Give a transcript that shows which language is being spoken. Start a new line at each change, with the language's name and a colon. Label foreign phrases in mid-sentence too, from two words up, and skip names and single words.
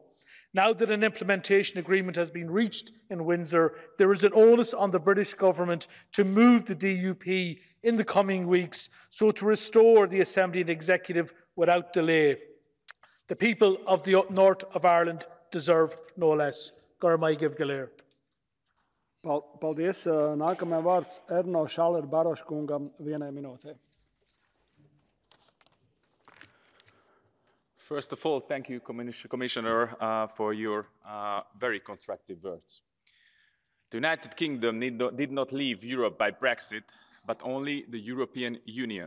English: Now that an implementation agreement has been reached in Windsor, there is an onus on the British government to move the DUP in the coming weeks so to restore the Assembly and Executive without delay. The people of the North of Ireland deserve no less.
Latvian: Paldies. Nākamajam vārds Erno Šaler-Baroš kungam 1 minūtē.
English: First of all, thank you, Commissioner, for your very constructive words. The United Kingdom did not leave Europe by Brexit, but only the European Union.